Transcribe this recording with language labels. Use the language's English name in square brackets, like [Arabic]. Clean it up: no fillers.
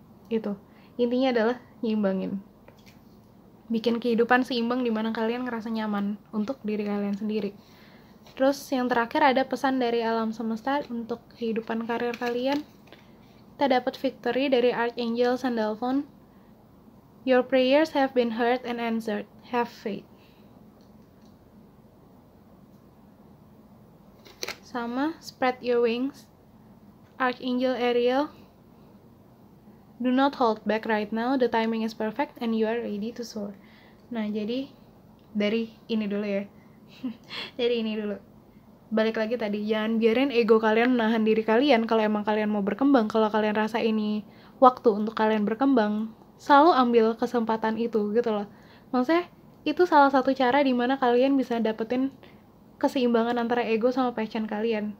[Indonesian] Itu intinya adalah nyimbangin, bikin kehidupan seimbang dimana kalian ngerasa nyaman untuk diri kalian sendiri. Terus yang terakhir ada pesan dari alam semesta untuk kehidupan karir kalian. Kita dapat victory dari Archangel Sandalphon. [English] Your prayers have been heard and answered. Have faith. sama Spread Your Wings, Archangel Ariel, Do not hold back right now, the timing is perfect and you are ready to soar. [Indonesian] Nah, jadi dari ini dulu ya. Dari ini dulu. Balik lagi tadi, jangan biarin ego kalian menahan diri kalian. Kalau emang kalian mau berkembang, kalau kalian rasa ini waktu untuk kalian berkembang, selalu ambil kesempatan itu gitu loh. Maksudnya, itu salah satu cara dimana kalian bisa dapetin keseimbangan antara ego sama passion kalian.